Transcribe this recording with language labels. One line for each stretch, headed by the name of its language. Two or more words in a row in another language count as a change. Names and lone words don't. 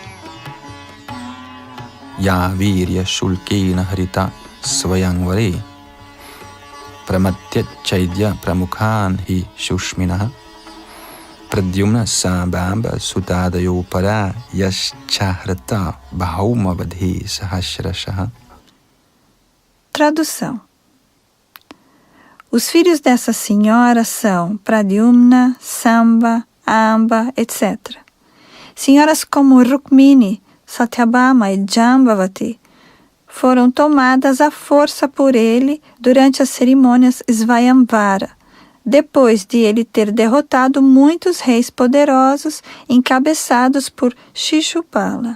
Sanskrit: या वीर्य शुल्केन हृता स्वयंवरे प्रमथ्य चैद्य प्रमुखान् हि शुष्मिणः प्रद्युम्न साम्बाम्ब सुतादयो परा याश्चाहृता भौम वधे सहस्रशः.
Portuguese: Tradução. Os filhos dessa senhora são Pradyumna, Samba, Amba, etc. Senhoras como Rukmini, Satyabhama e Jambavati foram tomadas à força por ele durante as cerimônias Svayamvara, depois de ele ter derrotado muitos reis poderosos encabeçados por Shishupala.